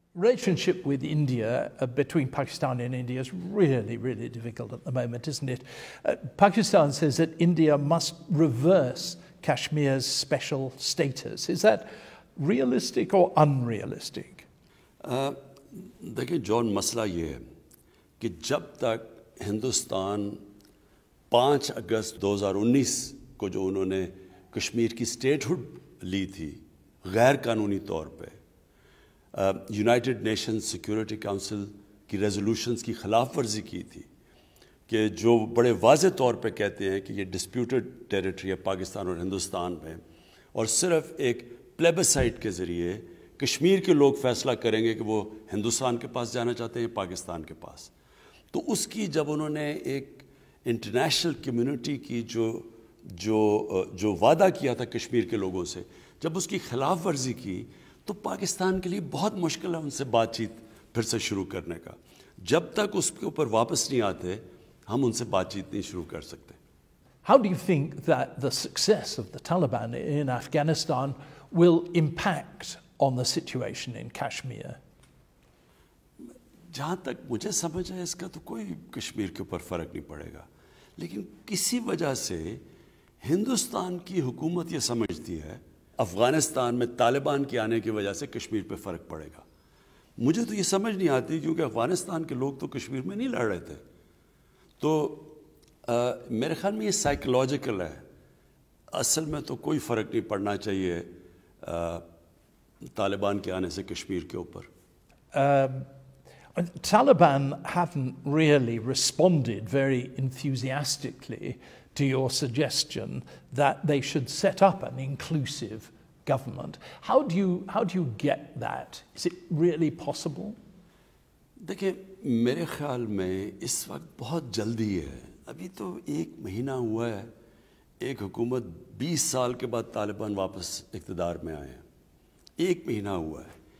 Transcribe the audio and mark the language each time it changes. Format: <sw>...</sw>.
<en>Relationship with India, between Pakistan and India, is really, really difficult at the moment, isn't it? Pakistan says that India must reverse Kashmir's special status. Is that realistic or unrealistic?</en> <ur>دیکھیں جون مسئلہ یہ ہے کہ جب تک ہندوستان 5 اگست 2019 کو جو انہوں نے کشمیر کی سٹیٹ ہوڈ لی تھی غیر قانونی طور پہ، یونائٹڈ نیشن سیکورٹی کونسل کی ریزولوشنز کی خلاف ورزی کی تھی کہ جو بڑے واضح طور پہ کہتے ہیں کہ یہ ڈسپیوٹڈ ٹیریٹری ہے پاکستان اور ہندوستان میں، اور صرف ایک پلیبسائٹ کے ذریعے کشمیر کے لوگ فیصلہ کریں گے کہ وہ ہندوستان کے پاس جانا چاہتے ہیں پاکستان کے پاس. تو اس کی جب انہوں نے ایک انٹرنیشنل کمیونٹی کی جو وعدہ کیا تھا کشمیر کے لوگوں سے، جب اس کی خلاف ورزی کی تو پاکستان کے لیے بہت مشکل ہے ان سے بات چیت پھر سے شروع کرنے کا. جب تک اس کے اوپر واپس نہیں آتے ہم ان سے بات چیت نہیں شروع کر سکتے.</ur> <en>How do you think that the success of the Taliban in Afghanistan will impact on the situation in Kashmir?</en> <ur>جہاں تک مجھے سمجھ ہے اس کا تو کوئی کشمیر کے اوپر فرق نہیں پڑے گا، لیکن کسی وجہ سے ہندوستان کی حکومت یہ سمجھتی ہے افغانستان میں طالبان کے آنے کی وجہ سے کشمیر پہ فرق پڑے گا. مجھے تو یہ سمجھ نہیں آتی کیونکہ افغانستان کے لوگ تو کشمیر میں نہیں لڑ رہے تھے. تو میرے خیال میں یہ سائیکولوجیکل ہے، اصل میں تو کوئی فرق نہیں پڑنا چاہیے طالبان کے آنے سے کشمیر کے اوپر.</ur> <en>Taliban haven't really responded very enthusiastically to your suggestion that they should set up an inclusive government. How do you get that? Is it really possible?</en> <ur>دیکھیں میرے خیال میں اس وقت بہت جلدی ہے. ابھی تو 1 مہینہ ہوا ہے، ایک حکومت 20 سال کے بعد طالبان واپس اقتدار میں آئے ہیں. 1 مہینہ ہوا ہے.</ur>